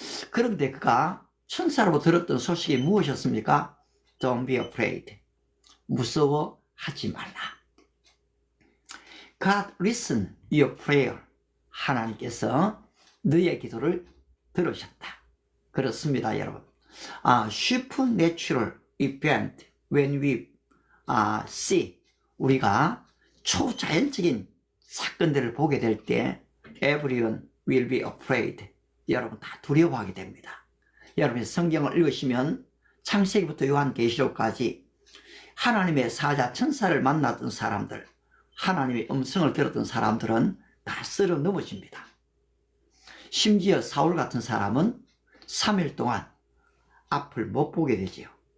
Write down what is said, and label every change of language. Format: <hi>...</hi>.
<ko>그런데 그가 천사로 들었던 소식이 무엇이었습니까?</ko> <en>Don't be afraid.</en> <ko>무서워하지 말라.</ko> <en>God listen your prayer.</en> <ko>하나님께서 너의 기도를 들으셨다. 그렇습니다, 여러분.</ko> <en>supernatural event when we see,</en> <ko>우리가 초자연적인 사건들을 보게 될 때</ko> <en>everyone will be afraid.</en> <ko>여러분 다 두려워하게 됩니다. 여러분이 성경을 읽으시면 창세기부터 요한계시록까지 하나님의 사자 천사를 만났던 사람들, 하나님의 음성을 들었던 사람들은 다 쓸어 넘어집니다. 심지어 사울 같은 사람은 3일 동안 앞을 못 보게 되지요.</ko>